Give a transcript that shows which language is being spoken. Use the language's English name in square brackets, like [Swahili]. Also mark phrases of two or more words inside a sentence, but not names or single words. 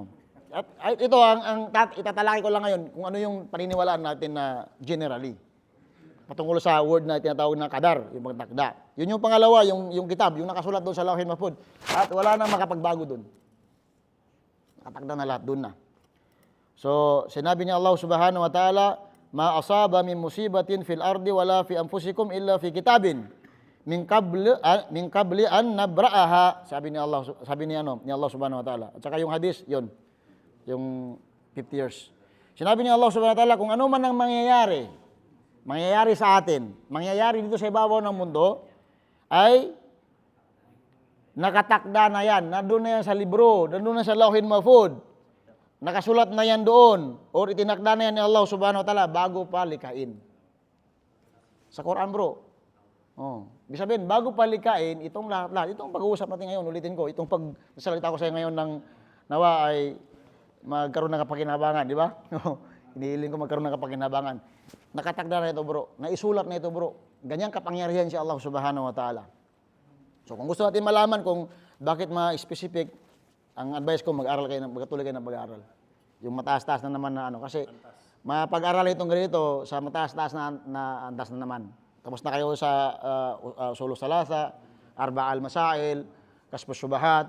[Filipino] At ito, itatalaki ko lang ngayon kung ano yung paniniwalaan natin na generally. Patungkol sa word na tinatawag na kadar, yung pagtakda. Yun yung pangalawa, yung kitab, yung nakasulat doon sa Lawhil Mahfuz. At wala nang makapagbago doon. Nakatakda na lahat doon na. So, sinabi niya [Arabic] الله سبحانه وتعالى ما أصاب من مصيبة في الأرض ولا في أنفسكم إلا في كتاب من قبل أن نبرأها. [Filipino] Sabi ni Allah [Arabic] سبحانه وتعالى. [Filipino] At saka yung hadis, yun. Yung 50 years. Sinabi ni Allah [Arabic] سبحانه وتعالى, [Filipino] kung ano man ang mangyayari sa atin, mangyayari dito sa ibabaw ng mundo, ay nakatakda na yan, nandun na yan sa libro, nandun na sa Lawhil Mahfuz, nakasulat na yan doon, or itinakda na yan ni Allah [Arabic] سبحانه وتعالى [Filipino] bago pa likain. Sa Quran bro. Oh. Ibig sabihin, bago pa likain, itong lahat, itong pag-uusap natin ngayon, ulitin ko, itong pagsasalita ko sa ngayon ng nawa ay magkaroon ng kapakinabangan, di ba? Hinihiling ko magkaroon ng kapakinabangan. Nakatakda na ito bro, naisulat na ito bro. Ganyang kapangyarihan si Allah [Arabic] سبحانه وتعالى. [Filipino] So kung gusto natin malaman kung bakit ma-specific, ang advice ko magpatuloy kayo ng pag-aaral. Yung mataas-taas na naman na ano, kasi mapag-aaral itong ganito sa mataas-taas na andas na naman. Tapos na kayo sa Usul Salasa, Arba al-Masail, Kasbus Syubahat.